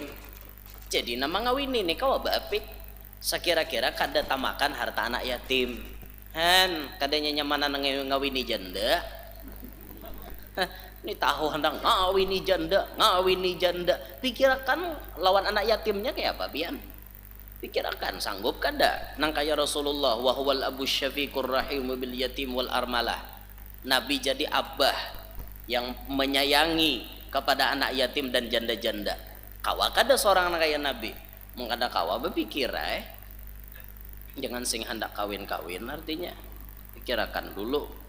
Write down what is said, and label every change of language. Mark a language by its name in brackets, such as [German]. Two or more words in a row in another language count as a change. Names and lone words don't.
[Banjar] Jadi nama ngawini nih kau apik, sekira-kira kada tamakan harta anak yatim. Han kadanya nyamana ngawini janda. Ini tahu hendak ngawini janda, pikirkan lawan anak yatimnya kayak apa pian, pikirkan sanggup kada nang kaya Rasulullah [Arabic] وهو الأب الشفيق الرحيم باليتيم والأرملة. [Indonesian] Nabi jadi abah yang menyayangi kepada anak yatim dan janda-janda. [Banjar] Kawa kada seorang kaya Nabi mengada kawa berpikir jangan sing hendak kawin-kawin, artinya pikirkan dulu.